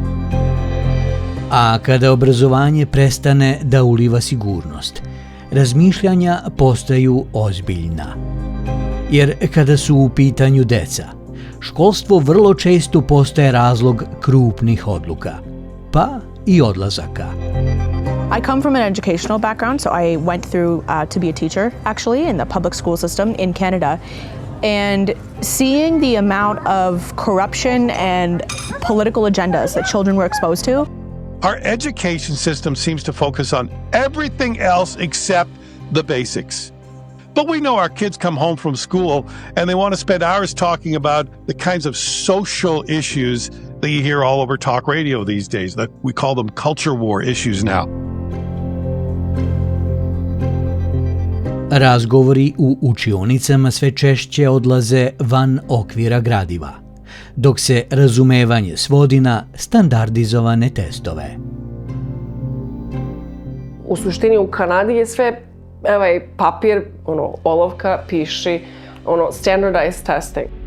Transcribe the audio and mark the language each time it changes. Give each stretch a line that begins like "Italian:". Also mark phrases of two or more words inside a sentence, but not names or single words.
Serbian: A kada obrazovanje prestane da uliva sigurnost, razmišljanja postaju ozbiljna. Jer kada su u pitanju deca, školstvo vrlo često postaje razlog krupnih odluka, pa i odlazaka.
English: I come from an educational background, so I went through to be a teacher, actually, in the public school system in Canada. And seeing the amount of corruption and political agendas that children were exposed to. Our education system seems to focus on everything else except the basics. But we know our kids come home from school and they want to spend hours talking about the kinds of social issues that you hear all over talk radio these days. That we call them culture war issues now.
Serbian: Razgovori u učionicama sve češće odlaze van okvira gradiva, dok se razumevanje svodi na standardizovane testove. U suštini u Kanadi je sve papir, olovka, piši,
English: standardized testing.